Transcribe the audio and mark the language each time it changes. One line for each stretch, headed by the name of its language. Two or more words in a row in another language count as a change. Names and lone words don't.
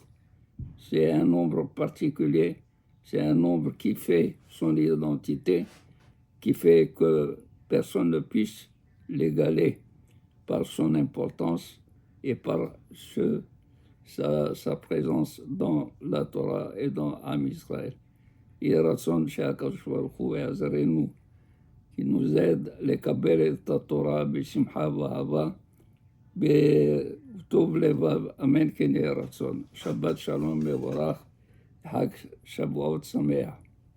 French: C'est un nombre particulier, c'est un nombre qui fait son identité, qui fait que personne ne puisse l'égaler par son importance et par sa présence dans la Torah et dans
Hebrew: עם ישראל. יהי רצון שהקדוש ברוך הוא יעזרנו, כי נוזד לקבל את התורה בשמחה ואהבה, בטוב לבב, אמן כן יהי רצון. שבת שלום מבורך, חג שבועות שמח.